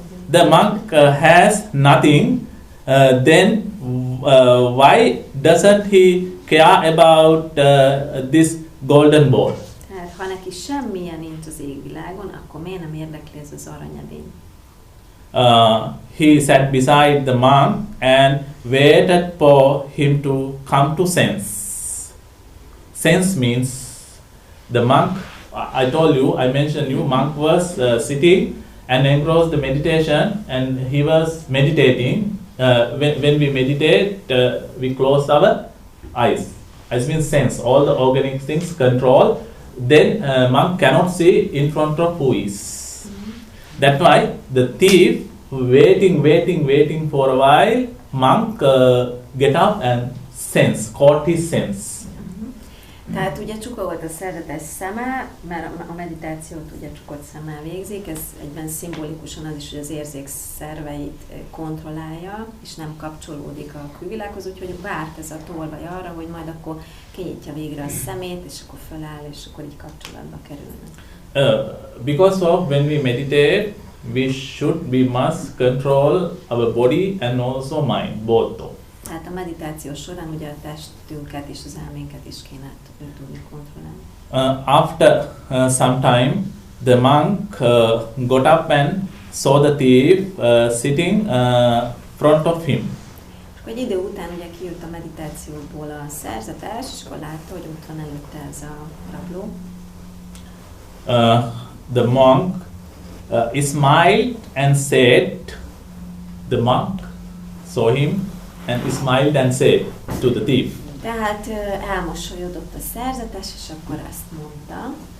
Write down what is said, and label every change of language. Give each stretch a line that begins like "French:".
English: The monk has nothing. Then why doesn't he care about this golden ball?
Hungarian: Tehát ha neki semmilyen nincs az égvilágon, akkor miért nem érdekli ez az aranyedény?
English: He sat beside the monk and waited for him to come to sense. Sense means the monk, I mentioned you, monk was sitting and engrossed the meditation, and he was meditating. When we meditate, we close our eyes. Eyes means sense, all the organic things control. Then monk cannot see in front of who is. That's why the thief waiting for a while. Monk get up and caught his sense.
Hungarian: Tehát ugye csuka volt a szerzetes szeme, mert a meditációt ugye csukott szemmel végzik, ez egyben szimbolikusan az is, hogy az érzékszerveit kontrollálja, és nem kapcsolódik a külvilághoz, úgyhogy várt ez a tolvaj arra, hogy majd akkor kinyitja végre a szemét, és akkor föláll, és akkor így kapcsolatba kerülne.
English: Because of when we meditate, we must control our body and also mind, both.
Hungarian: Tehát a meditáció során ugye a testünket és az elménket is kéne tudni kontrollálni.
English: After some time, the monk got up and saw the thief sitting front of him.
Hungarian: És egy idő után ugye kijött a meditációból a szerzetes, és akkor látta, hogy ott van előtte ez a rabló.
English: The monk smiled and said, the monk saw him and smiled and said to the thief.
Hungarian: Tehát elmosolyodott a szerzetes, és akkor ezt mondta.